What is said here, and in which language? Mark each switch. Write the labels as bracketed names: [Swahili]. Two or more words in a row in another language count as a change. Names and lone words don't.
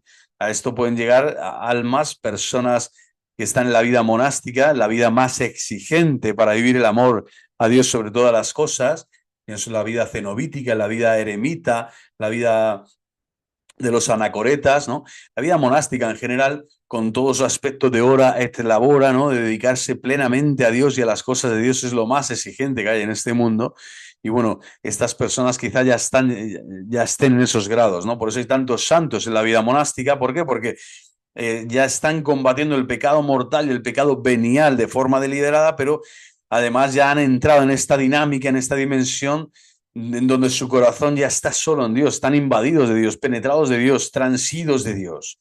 [Spanish] A esto pueden llegar almas, personas que están en la vida monástica, la vida más exigente para vivir el amor a Dios sobre todas las cosas, es la vida cenobítica, la vida eremita, la vida de los anacoretas, ¿no? La vida monástica en general, con todo su aspecto de [Latin] hora et labora, [Spanish] ¿no? De dedicarse plenamente a Dios y a las cosas de Dios es lo más exigente que hay en este mundo. Y bueno, estas personas quizá ya estén en esos grados, ¿no? Por eso hay tantos santos en la vida monástica. ¿Por qué? Porque ya están combatiendo el pecado mortal y el pecado venial de forma deliberada, pero además ya han entrado en esta dinámica, en esta dimensión en donde su corazón ya está solo en Dios, están invadidos de Dios, penetrados de Dios, transidos de Dios.